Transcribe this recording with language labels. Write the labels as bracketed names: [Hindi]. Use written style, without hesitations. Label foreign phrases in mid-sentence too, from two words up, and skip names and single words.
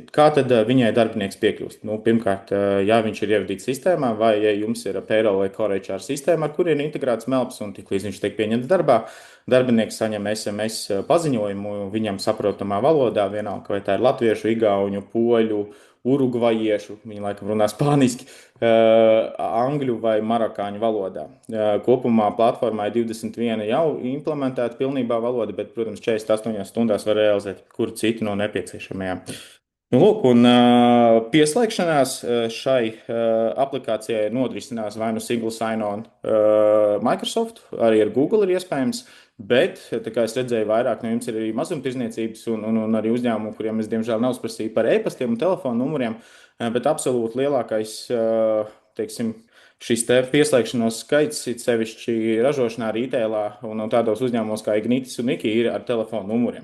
[Latvian] Kā tad viņai darbinieks piekļūst? Nu, pirmkārt, ja viņš ir ievadīts sistēmā, vai ja jums ir payroll vai [English] core HR [Latvian] sistēma, ar kuriem ir integrēts Melps, un tiklīdz viņš tiek pieņemts darbā, darbinieks saņem SMS paziņojumu viņam saprotamā valodā, vienalga, vai tā ir latviešu, igauņu, poļu, urugvajiešu, viņi laikam runā spāniski, angļu vai marakāņu valodā. Kopumā platformā ir 21 jau implementēta pilnībā valoda, bet, protams, 48 stundās var realizēt kuru citu no nepieciešamajām. Nu, lūk, un pieslēgšanās šai aplikācijai nodrisinās vai nu [English] single sign-on [Latvian] Microsoft, arī ar Google ir iespējams, bet, tā kā es redzēju, vairāk no jums ir arī mazumtirdzniecības un arī uzņēmumu, kuriem es diemžēl nav uzprasīju par e-pastiem un telefonu numuriem, bet absolūti lielākais, teiksim, šis te pieslēgšanos skaits, it sevišķi ražošanā, retailā un tādos uzņēmumos kā Ignitis un Iki ir ar telefonu numuriem.